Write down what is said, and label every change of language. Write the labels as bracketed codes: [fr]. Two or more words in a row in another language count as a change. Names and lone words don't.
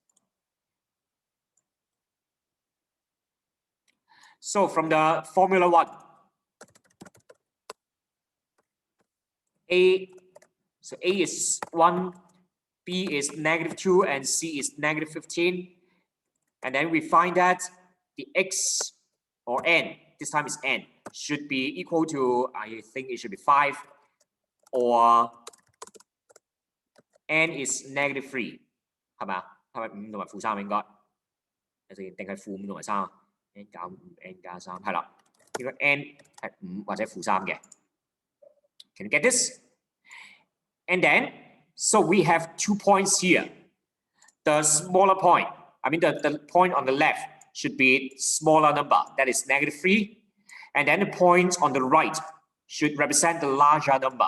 [en] So from the formula 1, so A is 1, B is negative 2, and C is negative 15. And then we find that the X or N, this time is N, should be equal to, I think it should be 5, or n is -3， [yue] 係咪啊？係咪5同埋-3應該？定係-5同埋3 ？n 減5 n 加3係啦，應該 n 係5或者-3 嘅。 [en] Can you get this? And then, so we have 2 points here. The smaller point, I mean the point on the left should be smaller number, that is -3. And then the point on the right should represent the larger number.